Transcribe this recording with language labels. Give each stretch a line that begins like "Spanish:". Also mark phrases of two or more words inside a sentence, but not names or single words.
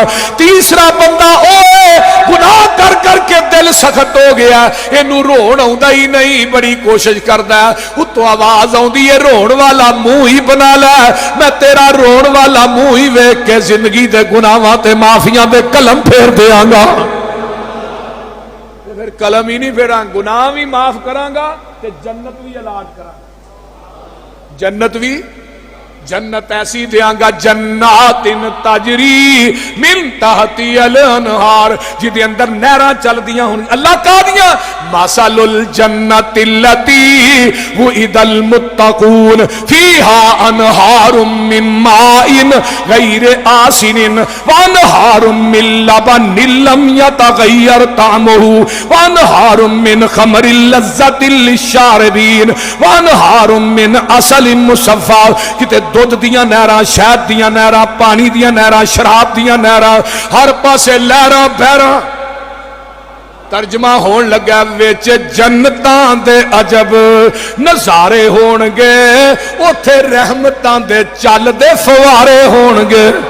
Punjabi: ਤੀਸਰਾ ਬੰਦਾ ਓਏ ਗੁਨਾਹ ਕਰ ਕਰਕੇ ਦਿਲ ਸਖ਼ਤ ਹੋ ਗਿਆ, ਇਨੂ ਰੋਣ ਆਉਂਦਾ ਹੀ ਨਹੀਂ, ਬੜੀ ਕੋਸ਼ਿਸ਼ ਕਰਦਾ, ਉੱਤੋਂ ਆਵਾਜ਼ ਆਉਂਦੀ ਹੈ ਰੋਣ ਵਾਲਾ ਮੂੰਹ ਹੀ ਬਣਾ ਲੈ, ਮੈਂ ਤੇਰਾ ਰੋਣ ਵਾਲਾ ਮੂੰਹ ਹੀ ਵੇਖ ਕੇ ਜ਼ਿੰਦਗੀ ਦੇ ਗੁਨਾਹਾਂ ਤੇ ਮਾਫ਼ੀਆਂ ਦੇ ਕਲਮ ਫੇਰ ਦੇਂਗਾ। ਫਿਰ ਕਲਮ ਹੀ ਨਹੀਂ ਫੇਰਾ, ਗੁਨਾਹ ਭੀ ਮਾਫ਼ ਕਰਾਂਗਾ ਤੇ ਜੰਨਤ ਭੀ ਅਲਾਟ ਕਰਾਂਗਾ। ਜੰਨਤ ਭੀ, ਜੰਨਤ ਐਸੀ ਦੇਂਗਾ
Arabic: جنات تجري من تحتها الأنهار,
Punjabi: ਜਿਦੇ ਅੰਦਰ ਨਹਿਰਾਂ ਚਲਦੀਆਂ ਹੋਣ। ਅੱਲ੍ਹਾ ਕਹਿ ਦਿਆ
Arabic: مثل الجنة التي وعد المتقون فيها أنهار من ماء غير آسن وأنهار من لبن لم يتغير طعمه وأنهار من خمر لذة للشاربين وأنهار من عسل مصفى.
Punjabi: ਕਿਤੇ ਦੁੱਧ ਦੀਆਂ ਨਹਿਰਾਂ, ਸ਼ਹਿਦ ਦੀਆਂ ਨਹਿਰਾਂ, ਪਾਣੀ ਦੀਆਂ ਨਹਿਰਾਂ, ਸ਼ਰਾਬ ਦੀਆਂ ਨਹਿਰਾਂ, ਹਰ ਪਾਸੇ ਲਹਿਰਾਂ ਬਹਿਰਾਂ। ਤਰਜਮਾ ਹੋਣ ਲੱਗਾ ਵਿਚ ਜੰਨਤਾਂ ਦੇ ਅਜਬ ਨਜ਼ਾਰੇ ਹੋਣਗੇ, ਉੱਥੇ ਰਹਿਮਤਾਂ ਦੇ ਚੱਲਦੇ ਫ਼ਵਾਰੇ ਹੋਣਗੇ।